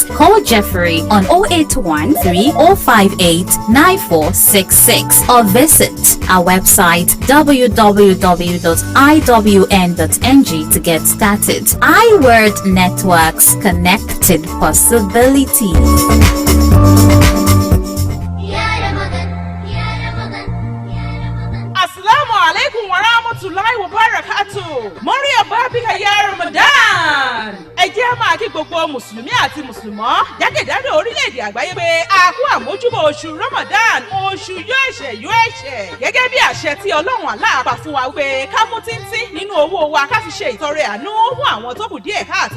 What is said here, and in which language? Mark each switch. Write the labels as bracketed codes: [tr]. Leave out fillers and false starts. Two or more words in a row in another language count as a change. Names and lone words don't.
[en] Call Jeffrey on 081 3058 9466 or visit our website www.iwn.ng to get started. iWorld Networks, connected possibilities. [ar] السلام عليكم ورحمة الله وبركاته. مرحبا بك يا رمضان. [yo] Ẹ jẹ́ máa kí gbogbo Mùsùlùmí àti Mùsùlùmọ́ jákèjádò orílẹ̀-èdè àgbáyé pé a kú àmójúbọ̀ oṣù Ramadan, oṣù yóò ẹ̀ṣẹ̀. Gẹ́gẹ́ bí àṣẹ tí Ọlọ́run Allah pa fún wa pé ká mú tíntín nínú owó wa ká fi ṣe ìtọrẹ àánú fún àwọn tó kù díẹ̀ káàtó.